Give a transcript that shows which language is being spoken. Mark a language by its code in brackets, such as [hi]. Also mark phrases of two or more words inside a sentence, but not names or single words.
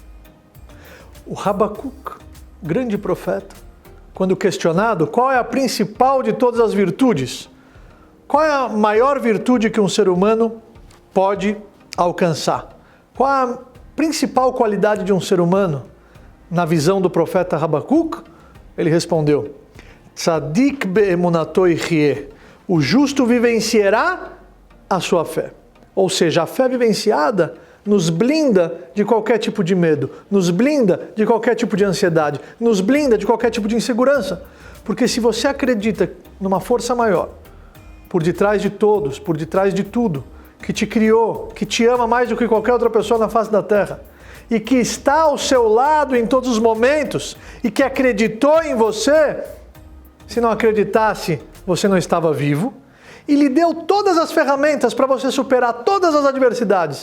[pt] O Habacuc, grande profeta, quando questionado qual é a principal de todas as virtudes, qual é a maior virtude que um ser humano pode alcançar? Qual a principal qualidade de um ser humano? Na visão do profeta Habacuc, ele respondeu: [he] צדיק באמונתו יחיה. [pt] O justo vivenciará a sua fé. Ou seja, a fé vivenciada nos blinda de qualquer tipo de medo, nos blinda de qualquer tipo de ansiedade, nos blinda de qualquer tipo de insegurança. Porque se você acredita numa força maior, por detrás de todos, por detrás de tudo, que te criou, que te ama mais do que qualquer outra pessoa na face da terra, e que está ao seu lado em todos os momentos, e que acreditou em você, se não acreditasse, você não estava vivo, e lhe deu todas as ferramentas para você superar todas as adversidades.